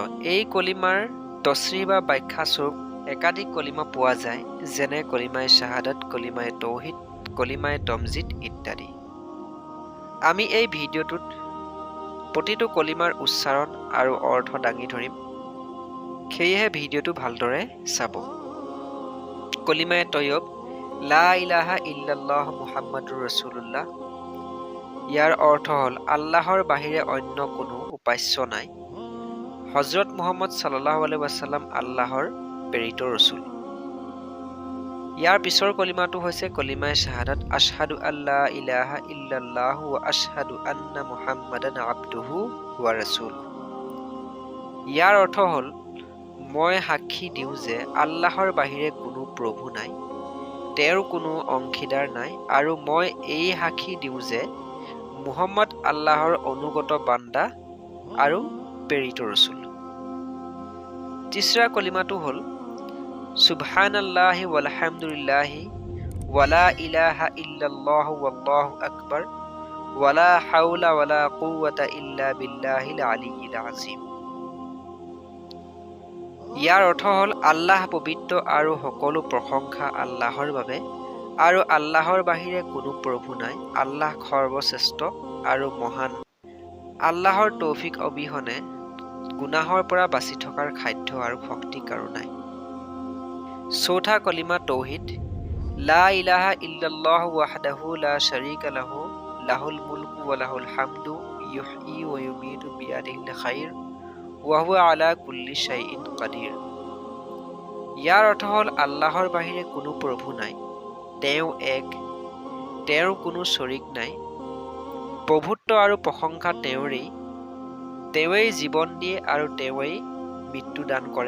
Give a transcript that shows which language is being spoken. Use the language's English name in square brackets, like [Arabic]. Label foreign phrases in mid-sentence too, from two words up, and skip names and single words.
[Assamese] এই কলিমাৰ তচৰিহ বা ব্যাখ্যাস্বৰূপ একাধিক কলিমা পোৱা যায়, যেনে কলিমাই শ্বাহাদাত, কলিমাই তৌহিদ, কলিমাই তমজিদ ইত্যাদি। আমি এই ভিডিঅ'টোত প্ৰতিটো কলিমাৰ উচ্চাৰণ আৰু অৰ্থ দাঙি ধৰিম, সেয়েহে ভিডিঅ'টো ভালদৰে চাব। কলিমাই তৈয়ব, [Arabic] لا إله إلا الله محمد رسول الله. [Assamese] ইয়াৰ অৰ্থ হ'ল আল্লাহৰ বাহিৰে অন্য কোনো উপাস্য নাই। হজৰত মুহাম্মদ [Arabic] صلى الله عليه وسلم [Assamese] আল্লাহৰ প্ৰেৰিত ৰচুল। ইয়াৰ পিছৰ কলিমাটো হৈছে কলিমাই শ্বাহাদাত, [Arabic] أشهد أن لا إله إلا الله وأشهد أن محمدا عبده ورسوله. [Assamese] ইয়াৰ অৰ্থ হ'ল মই সাক্ষী দিওঁ যে আল্লাহৰ বাহিৰে কোনো প্ৰভু নাই, তেওঁৰ কোনো অংশীদাৰ নাই, আৰু মই এই সাক্ষী দিওঁ যে মুহাম্মদ আল্লাহৰ অনুগত বান্দা আৰু প্ৰেৰিত ৰচুল। তিছৰা কলিমাটো হ'ল [Arabic] سبحان الله والحمد لله ولا إله إلا الله والله أكبر ولا حول ولا قوة إلا بالله العلي العظيم. [Assamese] ইয়াৰ অৰ্থ হ'ল আল্লাহ পবিত্ৰ আৰু সকলো প্ৰশংসা আল্লাহৰ বাবে, আৰু আল্লাহৰ বাহিৰে কোনো প্ৰভু নাই। আল্লাহ সৰ্বশ্ৰেষ্ঠ আৰু মহান। আল্লাহৰ তৌফিক অবিহনে গুনাহৰ পৰা বাচি থকাৰ খাদ্য আৰু শক্তি কাৰো নাই। চৌথা কলিমা তৌহিদ, [Arabic] لا إله إلا الله وحده لا شريك له له الملك وله الحمد يحيي ويميت بيده الخير وهو على كل شيء قدير. [Assamese] ইয়াৰ অৰ্থ হ'ল আল্লাহৰ বাহিৰে কোনো প্ৰভু নাই, তেওঁ এক, তেওঁৰ কোনো শৰীক নাই। প্ৰভুত্ব আৰু প্ৰশংসা তেওঁৰেই। তেওঁৱেই জীৱন দিয়ে আৰু তেওঁৱেই মৃত্যু দান কৰে।